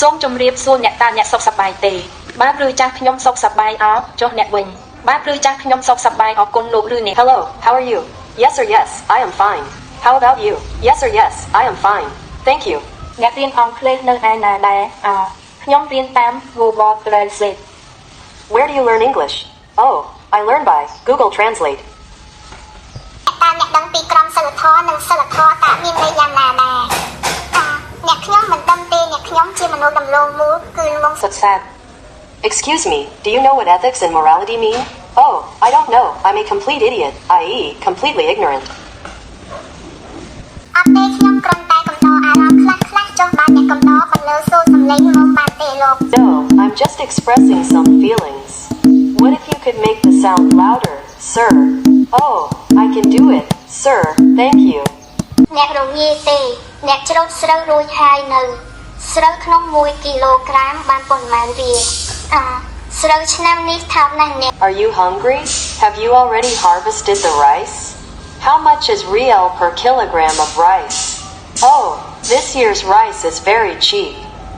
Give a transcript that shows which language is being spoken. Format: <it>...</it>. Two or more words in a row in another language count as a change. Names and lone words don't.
<km>សូមជម្រាបសួរអ្នកតាអ្នកសុខសប្បាយទេបាទឬចាស់ខ្ញុំសុខសប្បាយអោចុះអ្នកវិញបាទឬចាស់ខ្ញុំសុខសប្បាយអរគុណលោកឬអ្នក</km> <en>Hello, how are you? Yes or yes, I am fine. How about you? Yes or yes, I am fine. Thank you.</en> <km>អ្នករៀនអង់គ្លេសនៅឯណាដែរខ្ញុំរៀនតាម Google Translate.</km> <en>Where do you learn English? Oh, I learn by Google Translate.</en> <km>តាអ្នកដឹងពីក្រមសីលធម៌និងសីលធម៌តើមានន័យយ៉ាងណាដែរអ្នកខ្ញុំមិនដឹងទេអ្នកខ្ញុំជាមនុស្សដំឡូងមូលគឺងង</km> <en>That's sad. Excuse me, do you know what ethics and morality mean? Oh, I don't know. I'm a complete idiot, i.e., completely ignorant.</en> <km>អត់ទេខ្ញុំគ្រាន់តែកំដរអារម្មណ៍ខ្លះៗចុះបាទអ្នកកំដរបន្លឺសូរសំឡេងមកបានទេលោក</km> <en>No, I'm just expressing some feelings. What if you could make the sound louder, sir? Oh, I can do it, sir. Thank you.</en> <km>អ្នករងាទេអ្នកច្រូតស្រូវរួចហើយនៅស្រូវក្នុង1គីឡូក្រាមបានប៉ុន្មានវាស្រូវឆ្នាំនេះថោកណាស់អ្នក</km> <en>Are you hungry? Have you already harvested the rice? How much is riel per kilogram of rice? Oh, this year's rice is very cheap.</en>